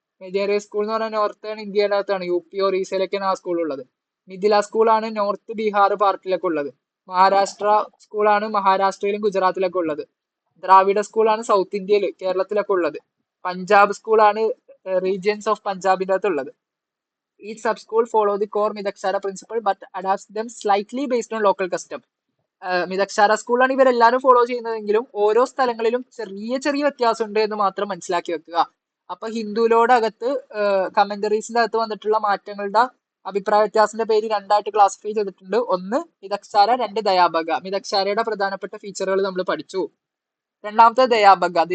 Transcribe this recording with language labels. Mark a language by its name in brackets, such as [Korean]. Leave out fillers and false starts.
[Malayalam] മെജേറിയസ് school എന്ന് പറഞ്ഞാൽ northern ഇന്ത്യയുടെ അകത്താണ്, UP ഒറീസയിലൊക്കെയാണ് ആ സ്കൂൾ ഉള്ളത്. മിഥില സ്കൂളാണ് നോർത്ത് ബീഹാർ പാർട്ടിലൊക്കെ ഉള്ളത്. മഹാരാഷ്ട്ര സ്കൂളാണ് മഹാരാഷ്ട്രയിലും ഗുജറാത്തിലൊക്കെ ഉള്ളത്. ദ്രാവിഡ സ്കൂളാണ് സൗത്ത് ഇന്ത്യയിൽ കേരളത്തിലൊക്കെ ഉള്ളത്. പഞ്ചാബ് സ്കൂളാണ് റീജിയൻസ് ഓഫ് പഞ്ചാബിന്റെ അകത്ത് ഉള്ളത്. [English] Each sub-school follow the core Midakshara principle but adapts them slightly based on local custom. [Malayalam] മിതക്സാര സ്കൂളാണ് ഇവരെല്ലാവരും ഫോളോ ചെയ്യുന്നതെങ്കിലും ഓരോ സ്ഥലങ്ങളിലും ചെറിയ ചെറിയ വ്യത്യാസമുണ്ട് എന്ന് മാത്രം മനസ്സിലാക്കി വെക്കുക. അപ്പൊ ഹിന്ദുവിലോടകത്ത് കമന്ററീസിന്റെ അകത്ത് വന്നിട്ടുള്ള മാറ്റങ്ങളുടെ അഭിപ്രായ വ്യത്യാസത്തിന്റെ പേര് രണ്ടായിട്ട് ക്ലാസിഫൈ ചെയ്തിട്ടുണ്ട്. ഒന്ന് മിതക്സാര, രണ്ട് ദയാബഗ. മിതക്സാരയുടെ പ്രധാനപ്പെട്ട ഫീച്ചറുകൾ നമ്മൾ പഠിച്ചു. രണ്ടാമത്തെ ദയാബഗ.